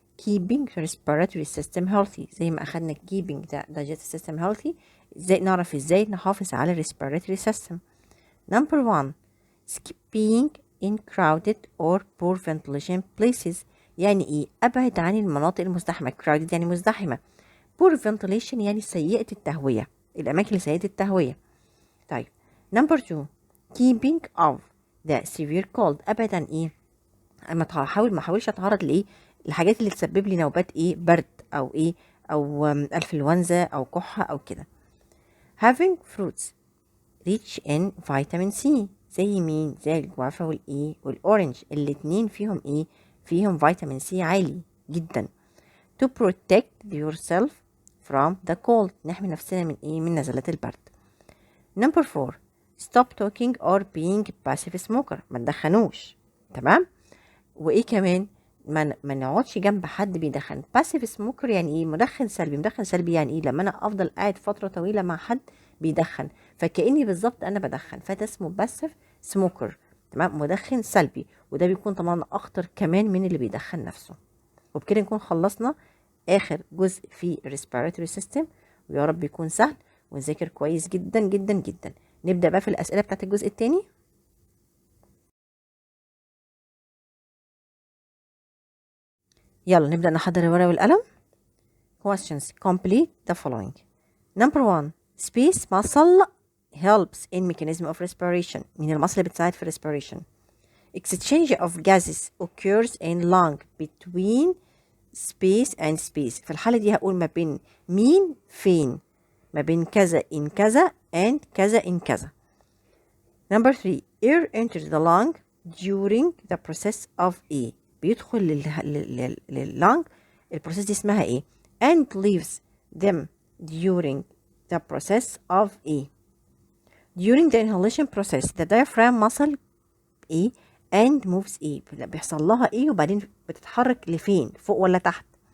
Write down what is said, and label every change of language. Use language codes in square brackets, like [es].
[en] keeping respiratory system healthy، [ar] زي ما اخدنا [en] keeping the digestive system healthy، [ar] ازاي نعرف ازاي نحافظ على [en] respiratory system. number 1 skipping in crowded or poor ventilation places، [ar] يعني ايه ابعد عن المناطق المزدحمه. crowded يعني مزدحمه، poor ventilation يعني سيئه التهويه، الاماكن اللي سيئه التهويه. طيب [en] number 2 keeping off the severe cold، [ar] ابعد عن ايه ما احاولش اتعرض لايه الحاجات اللي تسبب لي نوبات ايه برد او ايه او انفلونزا او كحه او كده. [en] having fruits rich in vitamin C، [ar] زي مين؟ زي الجوافه والايه والاورنج، الاتنين فيهم ايه فيهم فيتامين سي عالي جدا. [en] to protect yourself from the cold، [ar] نحمي نفسنا من ايه من نزلات البرد. [en] number 4 stop talking or being passive smoker، [ar] ما تدخنوش. تمام. وايه كمان ما نقعدش جنب حد بيدخن. باسيف سموكر يعني ايه مدخن سلبي. مدخن سلبي يعني ايه لما انا افضل قاعد فتره طويله مع حد بيدخن فكاني بالظبط انا بدخن، فده اسمه باسيف سموكر. تمام، مدخن سلبي، وده بيكون طبعا اخطر كمان من اللي بيدخن نفسه. وبكده نكون خلصنا اخر جزء في الريسبيراتوري سيستم، ويا رب يكون سهل ونذاكر كويس جدا جدا جدا. نبدا بقى في الاسئله بتاعت الجزء الثاني. يلا نبدأ نحضر الورقة والقلم. [en] Questions. Complete the following. Number 1. Space muscle helps in mechanism of respiration. [ar] من المصل اللي بتساعد في respiration. [en] Exchange of gases occurs in lung between space and space. [ar] في الحالة دي هقول ما بين مين فين، ما بين كذا in كذا and كذا in كذا. [en] Number 3. Air enters the lung during the process of A. [ar] بيدخل لللنج البروسيس دي اسمها ايه [en] and leaves them during the process of A. During the inhalation process the diaphragm muscle A and moves A، [ar] بيحصل لها ايه وبعدين بتتحرك لفين فوق ولا تحت.